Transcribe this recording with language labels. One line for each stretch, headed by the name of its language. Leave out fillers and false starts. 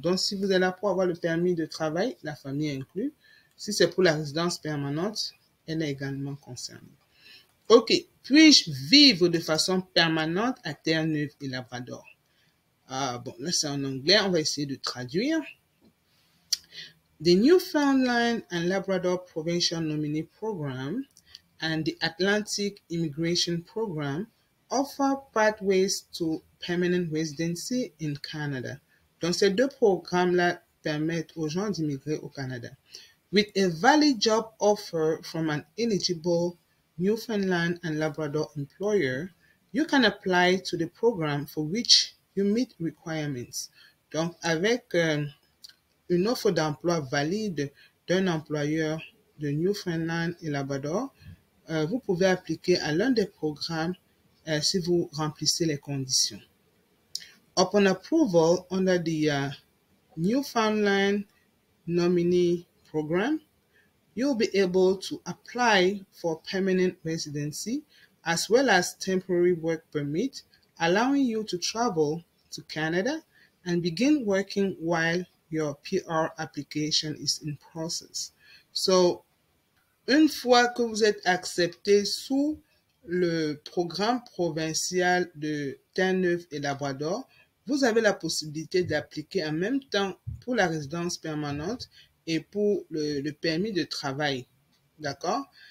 French: Donc, si vous êtes là pour avoir le permis de travail, la famille est inclue. Si c'est pour la résidence permanente, elle est également concernée. OK. Puis-je vivre de façon permanente à Terre-Neuve et Labrador? Bon, là, c'est en anglais. On va essayer de traduire.
English: The Newfoundland and Labrador Provincial Nominee Program and the Atlantic Immigration Program offer pathways to permanent residency in Canada.
French: Donc, ces deux programmes-là permettent aux gens d'immigrer au Canada.
English: With a valid job offer from an eligible Newfoundland and Labrador employer, you can apply to the program for which you meet requirements.
French: Donc, avec une offre d'emploi valide d'un employeur de Newfoundland et Labrador, vous pouvez appliquer à l'un des programmes si vous remplissez les conditions.
English: Upon approval under the Newfoundland Nominee Program, you'll be able to apply for permanent residency as well as temporary work permit, allowing you to travel to Canada and begin working while your PR application is in process. So,
French: une fois que vous êtes accepté sous le programme provincial de Terre-Neuve et Labrador, vous avez la possibilité d'appliquer en même temps pour la résidence permanente et pour le permis de travail. D'accord?